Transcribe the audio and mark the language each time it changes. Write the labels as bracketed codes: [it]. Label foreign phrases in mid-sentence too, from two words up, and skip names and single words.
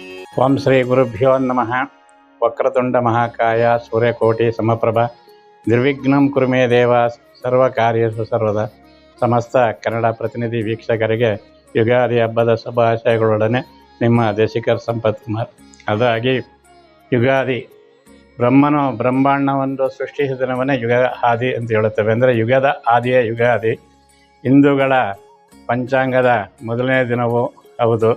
[sa] ಓಂ ಶ್ರೀ ಗುರುಭ್ಯೋ ನಮಃ. ವಕ್ರತುಂಡ ಮಹಾಕಾಯ ಸೂರ್ಯಕೋಟಿ ಸಮಪ್ರಭ ನಿರ್ವಿಘ್ನಂ ಕುರು ಮೇ ದೇವ ಸರ್ವಕಾರ್ಯೇಷು ಸರ್ವದ. [kn] ಸಮಸ್ತ ಕನ್ನಡ ಪ್ರತಿನಿಧಿ ವೀಕ್ಷಕರಿಗೆ ಯುಗಾದಿ ಹಬ್ಬದ ಶುಭಾಶಯಗಳೊಡನೆ ನಿಮ್ಮ ದೇಶಿಕರ್ ಸಂಪತ್ ಕುಮಾರ್. ಅದಾಗಿ ಯುಗಾದಿ ಬ್ರಹ್ಮನು ಬ್ರಹ್ಮಾಂಡವನ್ನು ಸೃಷ್ಟಿಸಿದವನೇ ಯುಗ ಆದಿ ಅಂತ ಹೇಳುತ್ತೇವೆ. ಅಂದರೆ ಯುಗದ ಆದಿಯ ಯುಗಾದಿ. ಹಿಂದೂಗಳ ಪಂಚಾಂಗದ ಮೊದಲನೇ ದಿನವೂ ಹೌದು.